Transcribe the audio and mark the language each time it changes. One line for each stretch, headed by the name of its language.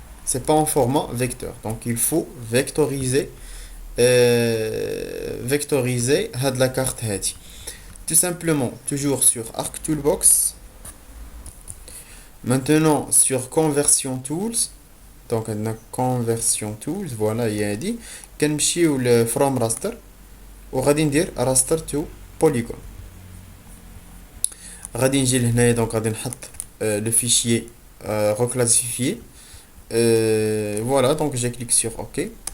French: C'est pas en format vecteur. Donc il faut vectoriser
Arabic: هاد
French: la carte
Arabic: هادي.
French: Tout simplement, toujours sur Arc Toolbox. Maintenant sur Conversion Tools.
Arabic: donc عندنا conversion tools. voilà هي هادي كنمشيو ل from raster وغادي ندير raster to polygon. غادي نجي لهنايا دونك غادي نحط
French: le fichier reclassifié. voilà donc je clique sur OK.